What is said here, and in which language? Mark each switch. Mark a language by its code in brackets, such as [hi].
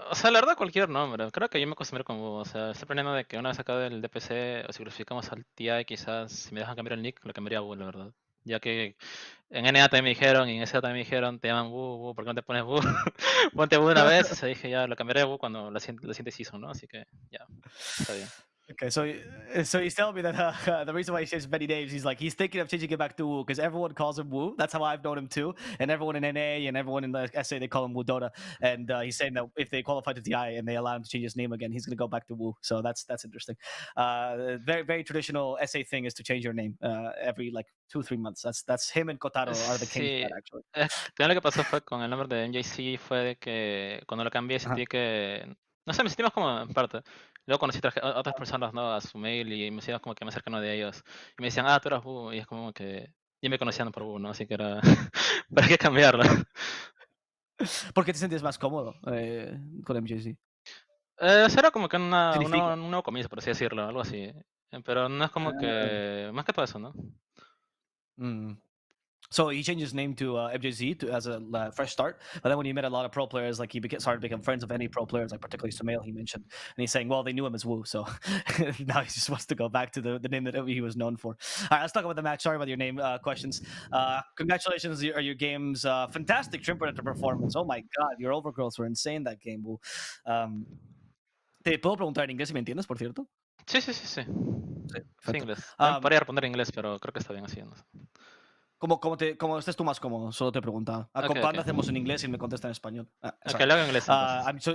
[es] O sea, la verdad, cualquier nombre. Creo que yo me acostumbré con Wu. O sea, estoy aprendiendo de que una vez acá del DPC, o si clasificamos al TI, quizás si me dejan cambiar el nick, lo cambiaría a Wu, la verdad. Ya que en NA también me dijeron, y en SA también me dijeron, te llaman Wu, ¿por qué no te pones Wu? Ponte Wu una vez, o sea, dije, ya, lo cambiaré a Wu cuando la siguiente season, ¿no? Así que, ya, está bien. [en] Okay, so he's telling me that the reason why he says many names, he's thinking of changing it back to Wu because everyone calls him Wu. That's how I've known him too, and everyone in NA and everyone in the SA they call him Wu Dota. And he's saying that if they qualify to TI and they allow him to change his name again, he's going to go back to Wu. So that's interesting. Very traditional SA thing is to change your name every like 2-3 months. That's him and Kotaro are the kings of [es] Sí, [en] that actually. [es] también lo que pasó fue con el nombre de MJC fue de que cuando lo cambié Uh-huh. sentí que, no sé, me sentí más como en parte. Luego conocí a otras personas, ¿no? A su mail y me siento como que me cercano de ellos. Y me decían, tú eras Wu, y es como que ya me conocían por Wu, ¿no? Así que era, ¿para qué cambiarlo? ¿Por qué te sientes más cómodo con MJC? Será como que Significa. un nuevo comienzo, por así decirlo, algo así. Pero no es como que, más que todo eso, ¿no? Mm. [en] So he changed his name to MJZ as a fresh start. But then when he met a lot of pro players, like started to become friends of any pro players, like particularly Sumail, he mentioned. And he's saying, well, they knew him as Wu. So now he just wants to go back to the name that he was known for. All right, let's talk about the match. Sorry about your name questions. Congratulations on your game's fantastic Trim Predator performance. Oh my God, your overgrowths were insane that game, Wu. [es] Te puedo preguntar en inglés si me entiendes, por cierto. Sí, sí, sí, sí. Sí, Sí, perfecto. inglés. También podría responder en inglés, pero creo que está bien así, ¿no? Como estés tú más cómodo, solo te preguntaba. Ok, ok. Acompáñate, hacemos en inglés y me contesta en español. Ok, [en] Sorry. [es] lo hago en inglés entonces.